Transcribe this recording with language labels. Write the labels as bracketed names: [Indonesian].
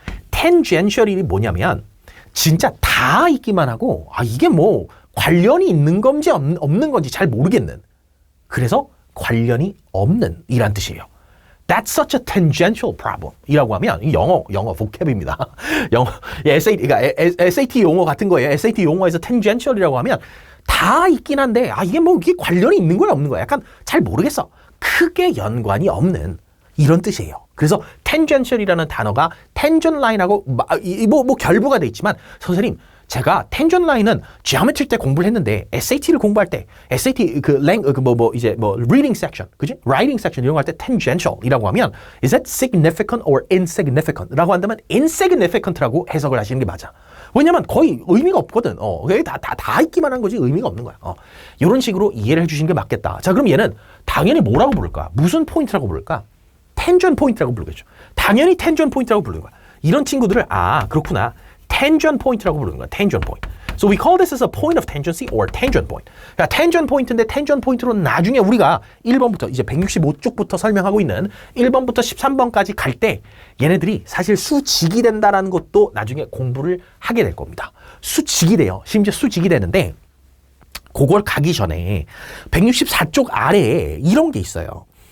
[Korean] tangential이 뭐냐면 진짜 다 있기만 하고 이게 뭐 관련이 있는 건지 없는 건지 잘 모르겠는. 그래서 관련이 없는 이란 뜻이에요. [English] That's such a tangential problem [Korean] 이라고 하면 영어 vocab입니다. 영어 SAT 용어 같은 거예요. SAT 용어에서 tangential이라고 하면 다 있긴 한데 이게 관련이 있는 거야 없는 거야. 약간 잘 모르겠어. 크게 연관이 없는 이런 뜻이에요. 그래서 tangential이라는 단어가 tangent line하고 뭐 결부가 돼 있지만 선생님 제가 tangent line은 geometry 때 공부를 했는데 SAT를 공부할 때 SAT reading section, 그지? writing section 이런 거 할 때 tangential이라고 하면 [English] is that significant or insignificant [Korean] 라고 한다면 insignificant라고 해석을 하시는 게 맞아. 왜냐면 거의 의미가 없거든. 다 있기만 한 거지 의미가 없는 거야. 이런 식으로 이해를 해주시는 게 맞겠다. 자, 그럼 얘는 당연히 뭐라고 부를까? 무슨 포인트라고 부를까? tangent 포인트라고 부르겠죠. 당연히 tangent 포인트라고 부르는 거야. 이런 친구들을 그렇구나. tangent 포인트라고 부르는 거야. [English] tangent point. So we call this as a point of tangency or tangent point. [Korean] 그러니까 tangent 포인트인데 tangent 포인트로는 나중에 우리가 1번부터 이제 165쪽부터 설명하고 있는 1번부터 13번까지 갈 때 얘네들이 사실 수직이 된다라는 것도 나중에 공부를 하게 될 겁니다. 수직이 돼요. 심지어 수직이 되는데 그걸 가기 전에 164쪽 아래에 이런 게 있어요.